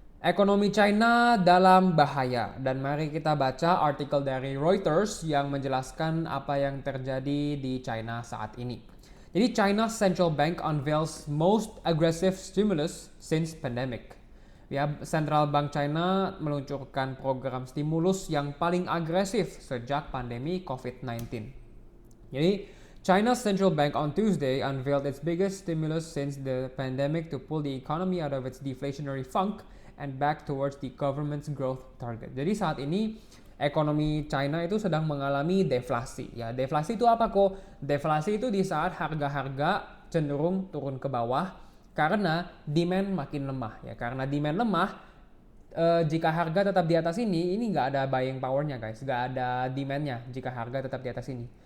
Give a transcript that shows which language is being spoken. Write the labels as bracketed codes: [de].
[id] Ekonomi China dalam bahaya, dan mari kita baca artikel dari Reuters yang menjelaskan apa yang terjadi di China saat ini. Jadi [en] China's central bank unveils most aggressive stimulus since pandemic. [id] Ya, Central Bank China meluncurkan program stimulus yang paling agresif sejak pandemi COVID-19. Jadi, [en] China's central bank on Tuesday unveiled its biggest stimulus since the pandemic to pull the economy out of its deflationary funk and back towards the government's growth target. [id] Jadi saat ini ekonomi China itu sedang mengalami deflasi. Ya, deflasi itu apa kok? Deflasi itu di saat harga-harga cenderung turun ke bawah karena demand makin lemah. Ya, karena demand lemah, jika harga tetap di atas ini nggak ada buying powernya guys, nggak ada demandnya jika harga tetap di atas ini.